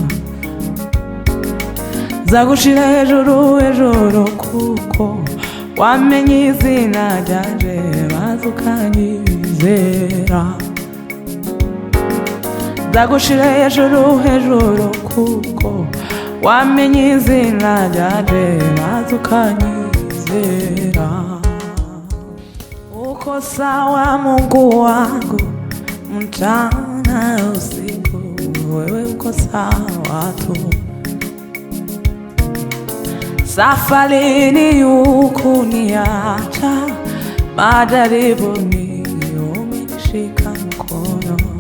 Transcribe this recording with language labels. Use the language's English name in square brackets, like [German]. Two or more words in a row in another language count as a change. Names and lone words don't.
[Rundi] Nzagushira hejuru hejuru kuko wamenye izina ryanje maze ukanyizera. Nzagushira hejuru hejuru kuko wamenye izina ryanje maze ukanyizera. [Swahili] Uko sawa Mungu wangu, mchana usiku, wewe uko sawa tu. Safarini hukuniacha, majaribuni umenishika mkono.